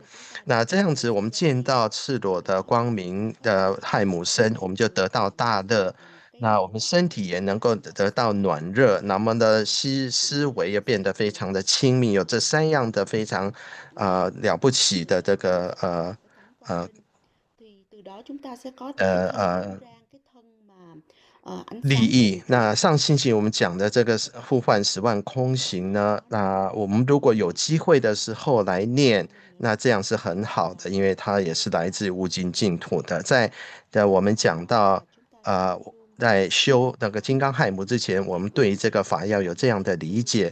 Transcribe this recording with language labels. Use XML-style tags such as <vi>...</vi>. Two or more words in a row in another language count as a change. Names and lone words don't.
<zh>那这样子，我们见到赤裸的光明的亥母身，我们就得到大乐。那我们身体也能够得到暖熱，那麼的思維也變得非常的親密，有這3樣的非常了不起的這個</zh> <vi>thì từ đó chúng ta sẽ có cái thân mà</vi> <zh>利益。那上星期我们讲的这个呼唤10万空行呢，那我们如果有机会的时候来念，那这样是很好的，因为它也是来自无尽净土的。在我们讲到在修那个金刚亥母之前，我们对这个法要有这样的理解。</zh>